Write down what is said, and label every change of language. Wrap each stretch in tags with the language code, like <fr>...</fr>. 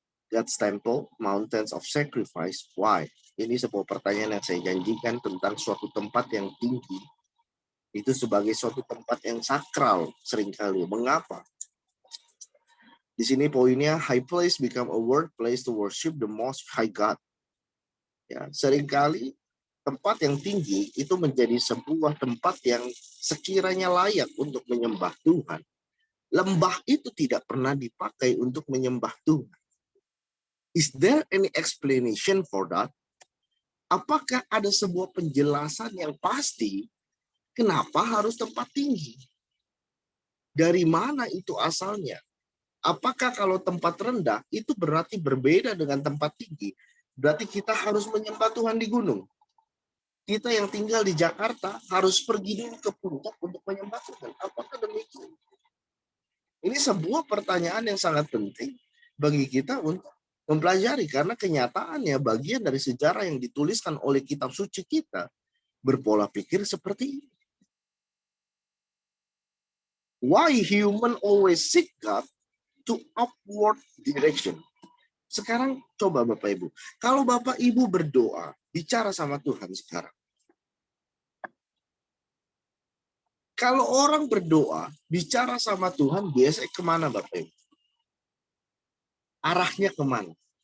<en>God's Temple, Mountains of Sacrifice.</en> <id>Why? Ini sebuah pertanyaan yang saya janjikan tentang suatu tempat yang tinggi. Itu sebagai suatu tempat yang sakral seringkali. Mengapa?</id> <en>Di sini poinnya, high place become a word place to worship the most high God.</en> <id>Ya, seringkali tempat yang tinggi itu menjadi sebuah tempat yang sekiranya layak untuk menyembah Tuhan. Lembah itu tidak pernah dipakai untuk menyembah Tuhan.</id> <en>Is there any explanation for that?</en> <id>Apakah ada sebuah penjelasan yang pasti kenapa harus tempat tinggi? Dari mana itu asalnya? Apakah kalau tempat rendah itu berarti berbeda dengan tempat tinggi? Berarti kita harus menyembah Tuhan di gunung. Kita yang tinggal di Jakarta harus pergi dulu ke puncak untuk menyembah Tuhan. Apakah demikian? Ini sebuah pertanyaan yang sangat penting bagi kita untuk mempelajari. Karena kenyataannya bagian dari sejarah yang dituliskan oleh kitab suci kita berpola pikir seperti ini.</id> <en>Why human always seek God to upward direction?</en> <id>Sekarang coba Bapak Ibu. Kalau Bapak Ibu berdoa, bicara sama Tuhan sekarang. Kalau orang berdoa, bicara sama Tuhan, biasanya kemana Bapak Ibu? Arahnya kemana?</id>